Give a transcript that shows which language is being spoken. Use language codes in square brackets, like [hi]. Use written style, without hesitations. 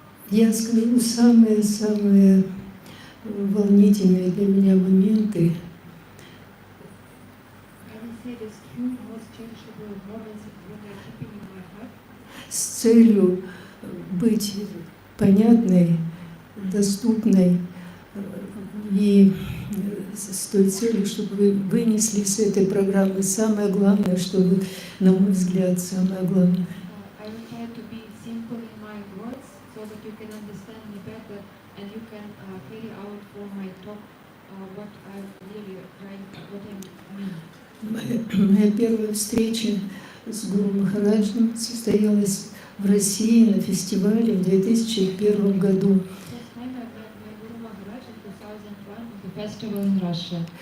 [ru] Я скажу самые волнительные для меня моменты. [en] I will say these few most cherishable moments what are keeping in my heart. [ru] С целью быть понятной, доступной и с той целью, чтобы вы вынесли с этой программы самое главное, чтобы, на мой взгляд, самое главное. [en] I will try to be simple in my words so that you can understand me better and you can carry out for my talk what I really trying, what I mean. [ru] Моя первая встреча с Гуру Махараджем состоялась в России на фестивале в 2001 году. [en] First time I met my Guru Maharaj in 2001 at the festival in Russia.